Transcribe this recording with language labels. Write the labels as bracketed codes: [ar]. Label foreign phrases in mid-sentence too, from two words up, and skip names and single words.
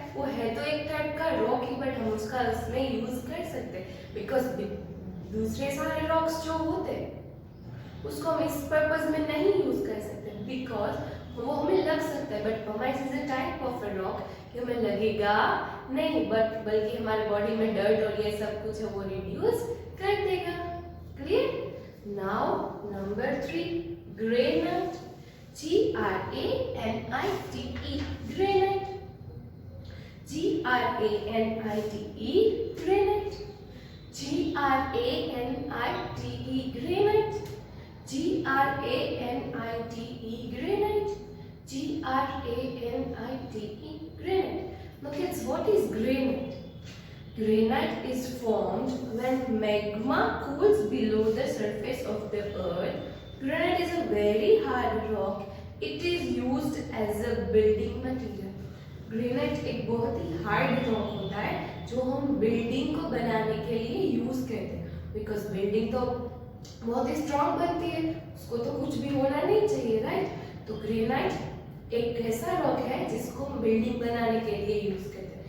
[hi] वो है तो एक टाइप का रॉक ही, बट हम उसका उसमें यूज कर सकते हैं बिकॉज दूसरे सारे रॉक्स जो होते हैं उसको हम इस पर्पस में नहीं यूज कर सकते बिकॉज वो हमें लग सकता है, [en] but pumice is a type of a rock [hi] कि हमें लगेगा नहीं, बल्कि हमारे बॉडी में डर्ट और ये सब कुछ है वो रिड्यूस कर देगा. [en] Clear? Now number 3, granite. G-R-A-N-I-T-E. ग्रेनाइट. G-R-A-N-I-T-E. ग्रेनाइट. G-R-A-N-I-T-E. ग्रेनाइट. G-R-A-N-I-T-E. ग्रेनाइट. G-R-A-N-I-T-E. Granite. Now kids, what is granite? Granite is formed when magma cools below the surface of the earth. Granite is a very hard rock. It is used as a building material. [hi] Granite एक बहुत ही [en] hard rock [hi] होता है जो हम बिल्डिंग को बनाने के लिए यूज करते हैं, बिकॉज बिल्डिंग तो बहुत ही स्ट्रॉन्ग बनती है, उसको तो कुछ भी होना नहीं चाहिए, राइट? तो ग्रेनाइट एक ऐसा रॉक है जिसको हम बिल्डिंग बनाने के लिए यूज करते हैं.